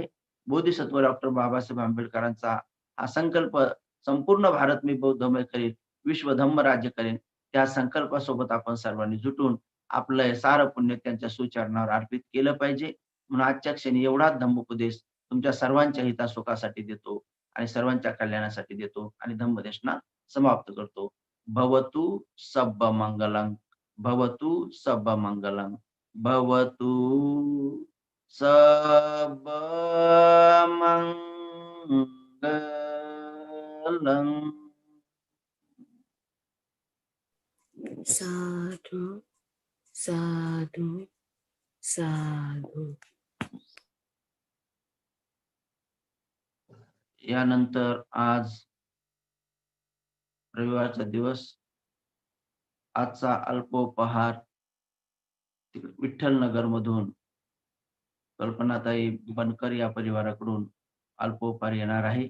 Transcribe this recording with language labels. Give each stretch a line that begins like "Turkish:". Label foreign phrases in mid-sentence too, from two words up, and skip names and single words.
Marathi: बोधिसत्व डॉक्टर बाबासाहेब आंबेडकरांचा हा संकल्प संपूर्ण भारत मी बौद्धमय करेन, विश्व धम्म राज्य करेन. त्या संकल्पासोबत आपण सर्वांनी जुटून आपलं हे सारं पुण्य त्यांच्या सुचरणावर अर्पित केलं पाहिजे. म्हणून आजच्या क्षणी एवढाच धम्मोपदेश तुमच्या सर्वांच्या हितासुखासाठी देतो आणि सर्वांच्या कल्याणासाठी देतो आणि धम्मदेशना समाप्त करतो.
Pali: भवतु सब्ब मंगलं, भवतु सब्ब मंगलं, भवतु सबमंगलम. साधु साधु साधु.
Marathi: यानंतर आज रविवारचा दिवस, आजचा अल्पोपहार विठ्ठलनगर मधून कल्पनाताई बनकर या परिवाराकडून अल्पोपहार येणार आहे.